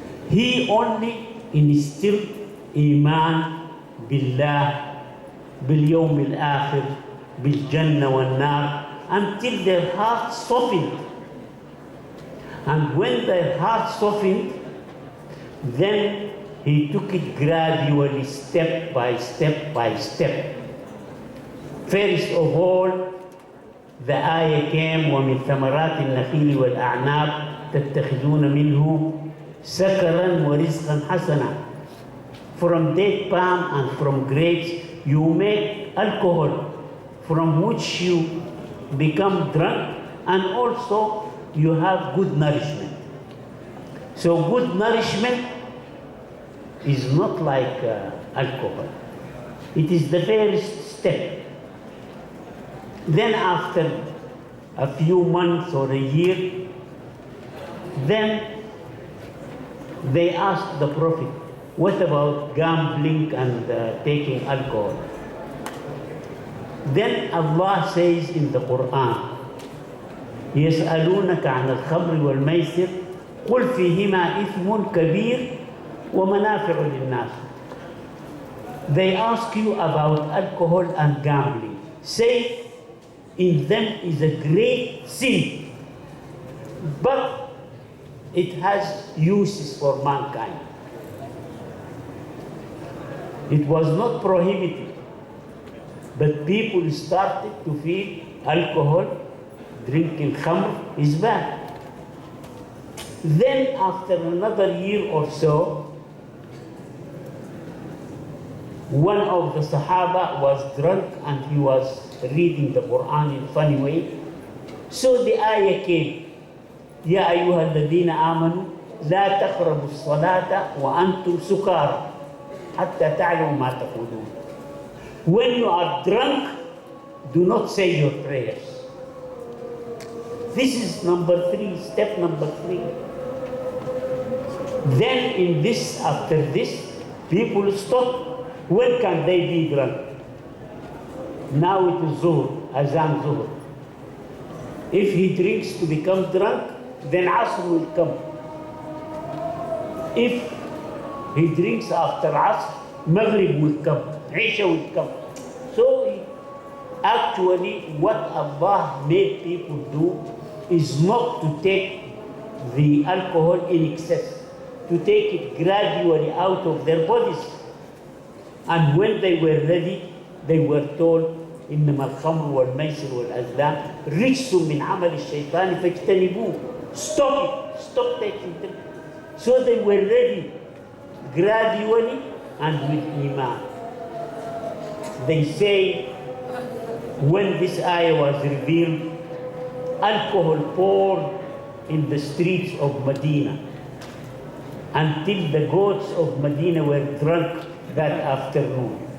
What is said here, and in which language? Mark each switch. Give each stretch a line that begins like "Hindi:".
English: He only instilled Iman Billah, Bil Yawm al-Akhir, Bil Jannah wal Nar, until their hearts softened. And when their hearts softened, then he took it gradually, step by step by step. First of all, the ayah came,
Arabic: وَمِن ثَمَرَاتِ النَّخِيلِ وَالْأَعْنَابِ تَتَّخِذُونَ مِنْهُ سَكَرًا وَرِزْقًا حَسَنًا.
English: From date palm and from grapes, you make alcohol, from which you become drunk, and also you have good nourishment. So good nourishment is not like alcohol. It is the first step. Then after a few months or a year, then they asked the Prophet, what about gambling and taking alcohol? Then Allah says in the Quran,
Arabic: يسألونك عن الخمر والميسر قل فيهما إثم كبير ومنافع للناس.
English: They ask you about alcohol and gambling. Say, in them is a great sin, but it has uses for mankind. It was not prohibited, but people started to feel alcohol, drinking khamr is bad. Then after another year or so, one of the Sahaba was drunk and he was reading the Quran in a funny way. So the ayah came,
Arabic: يا أيها الذين آمنوا لا تقربوا الصلاة وأنتم سكارى حتى تعلموا ما تقولون.
English: When you are drunk, do not say your prayers. This is number 3, step number 3. Then in this, after this, people stop. When can they be drunk? Now it is Zuhr, Azan Zuhr. If he drinks to become drunk, then Asr will come. If he drinks after Asr, Maghrib will come, Isha will come. So actually what Allah made people do is not to take the alcohol in excess, to take it gradually out of their bodies. And when they were ready, they were told,
Arabic: إنما الخمر والميسر والأزلام رجس من عمل الشيطان فاجتنبوه.
English: Stop it, stop taking them. So they were ready, gradually and with Iman. They say, when this ayah was revealed, alcohol poured in the streets of Medina until the goats of Medina were drunk that afternoon.